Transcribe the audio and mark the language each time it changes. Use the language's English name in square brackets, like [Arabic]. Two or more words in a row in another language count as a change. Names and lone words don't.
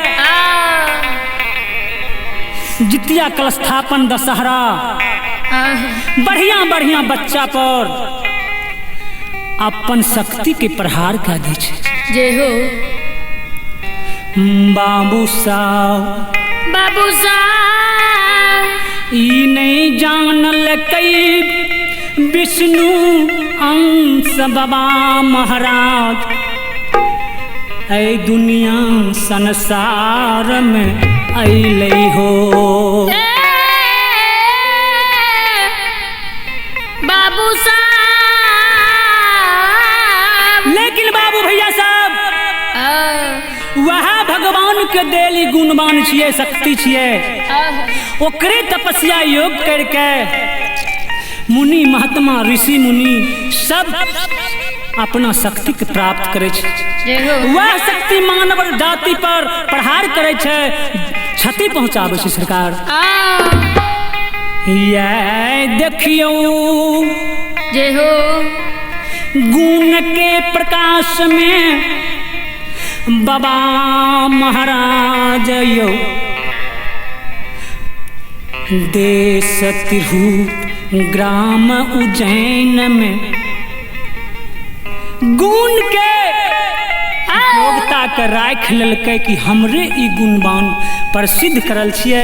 [Maithili] जितिया कल स्थापन दशहरा बढ़िया बढ़िया बच्चा पर अपन शक्ति के प्रहार कर दै छै। जय हो बाबू साहब बाबू साहब ई नहीं जानल कई विष्णु अंश बाबा महाराज ऐ दुनिया संसार में अइले हो। बाबू साहब लेकिन बाबू भैया साहब वह भगवान के देली गुणवान छियै, शक्ति छियै, ओकरे तपस्या योग करके मुनि महात्मा ऋषि मुनि सब अपना शक्ति के प्राप्त करे छै। वह शक्ति मानव जाति पर प्रहार करे छै, क्षति पहुंचाबे छै सरकार। ये देखियो जय हो गुण के प्रकाश में बाबा महाराज यो देश तिरहु ग्राम उज्जैन में गुण के योग्यता के राख लेलकै कि हमरे ई गुणवान प्रसिद्ध करल छियै।